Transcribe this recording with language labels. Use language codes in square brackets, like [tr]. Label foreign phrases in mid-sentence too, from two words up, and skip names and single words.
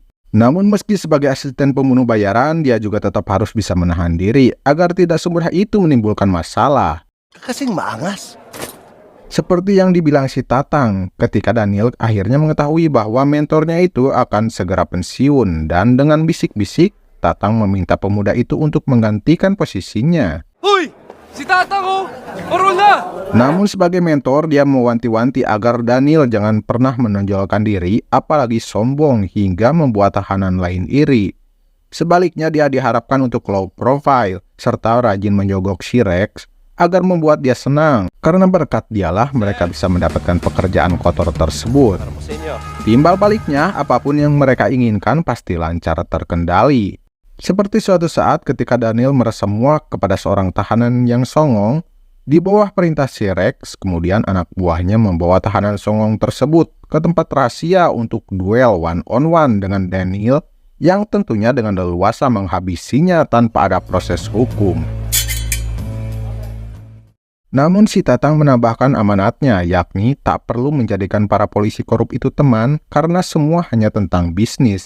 [id] Namun meski sebagai asisten pembunuh bayaran, dia juga tetap harus bisa menahan diri agar tidak semudah itu menimbulkan masalah. [tl] kasing maangas. [id] Seperti yang dibilang si Tatang, ketika Daniel akhirnya mengetahui bahwa mentornya itu akan segera pensiun, dan dengan bisik-bisik, Tatang meminta pemuda itu untuk menggantikan posisinya. [tl] Hoy! Si Tatang oh! Parol na! [id] Namun sebagai mentor, dia mewanti-wanti agar Daniel jangan pernah menonjolkan diri, apalagi sombong hingga membuat tahanan lain iri. Sebaliknya, dia diharapkan untuk [en] low profile, [id] serta rajin menyogok si Rex, agar membuat dia senang, karena berkat dialah mereka bisa mendapatkan pekerjaan kotor tersebut. Timbal baliknya, apapun yang mereka inginkan pasti lancar terkendali. Seperti suatu saat ketika Daniel merasa muak kepada seorang tahanan yang songong, di bawah perintah si Rex, kemudian anak buahnya membawa tahanan songong tersebut ke tempat rahasia untuk duel [en] one-on-one [id] dengan Daniel, yang tentunya dengan leluasa menghabisinya tanpa ada proses hukum. Namun si Tatang menambahkan amanatnya, yakni tak perlu menjadikan para polisi korup itu teman karena semua hanya tentang bisnis.